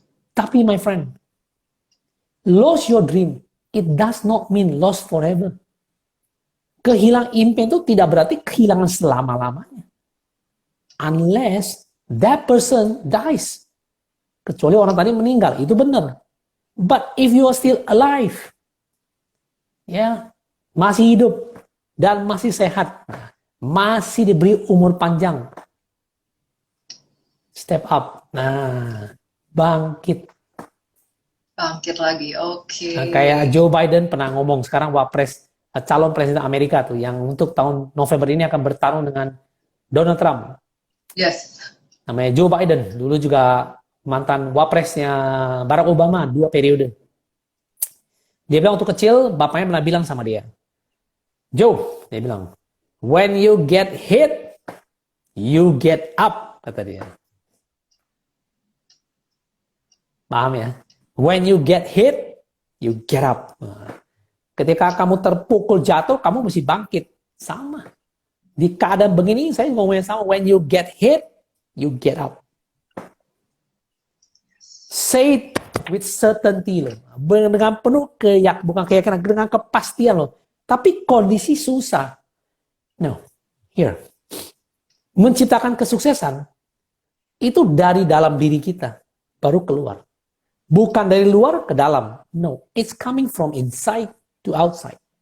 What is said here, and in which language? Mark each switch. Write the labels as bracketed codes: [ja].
[id] Tapi [en] my friend, lose your dream, it does not mean lost forever. [id] Kehilangan impian itu tidak berarti kehilangan selama-lamanya. [en] Unless that person dies. [id] Kecuali orang tadi meninggal, itu benar. [en] But if you are still alive, [id] ya, masih hidup dan masih sehat, masih diberi umur panjang, [en] step up. [id] Nah, bangkit. Bangkit lagi, oke. Nah, kayak Joe Biden pernah ngomong, sekarang calon presiden Amerika tuh, yang untuk tahun November ini akan bertarung dengan Donald Trump. [en] Yes. [id] Namanya Joe Biden, dulu juga mantan wapresnya Barack Obama 2 periode. Dia bilang waktu kecil, bapaknya pernah bilang sama dia, Joe, dia bilang, [en] when you get hit, you get up, [id] kata dia. Paham ya? [en] When you get hit, you get up. [id] Ketika kamu terpukul jatuh, kamu mesti bangkit. Sama. Di keadaan begini, saya ngomongnya sama. [en] When you get hit, you get up. Say it with certainty [id] loh. Dengan penuh bukan keyakinan, dengan kepastian loh. Tapi kondisi susah. [en] No. Here. [id] Menciptakan kesuksesan, itu dari dalam diri kita. Baru keluar. Bukan dari luar ke dalam. [en] No. It's coming from inside to outside.